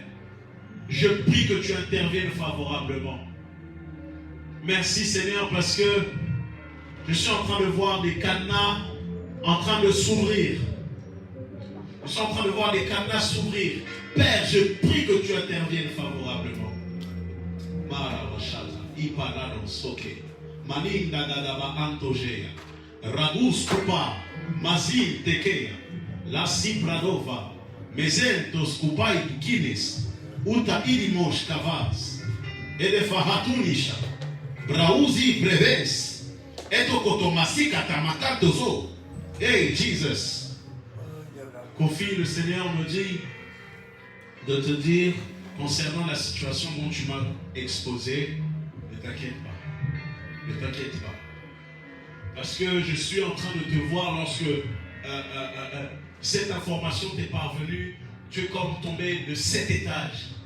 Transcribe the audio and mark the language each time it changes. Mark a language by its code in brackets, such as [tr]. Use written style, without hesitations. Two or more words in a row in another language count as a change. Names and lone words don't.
[fr] Je prie que tu interviennes favorablement. Merci, Seigneur, parce que je suis en train de voir des cadenas en train de s'ouvrir. Je suis en train de voir des cadenas s'ouvrir. Père, je prie que tu interviennes favorablement. Ragus kupa, mazil tekea, la sipradova, mezentos kupai tukines, uta ilimosh kavas, edefahatunisha, brauzi breves, etokotomasika tamakatozo. [en] Hey Jesus, [fr] Kofi, le Seigneur me dit de te dire concernant la situation dont tu m'as exposé, ne t'inquiète pas. Ne t'inquiète pas. Parce que je suis en train de te voir lorsque cette information t'est parvenue, tu es comme tombé de 7 étages.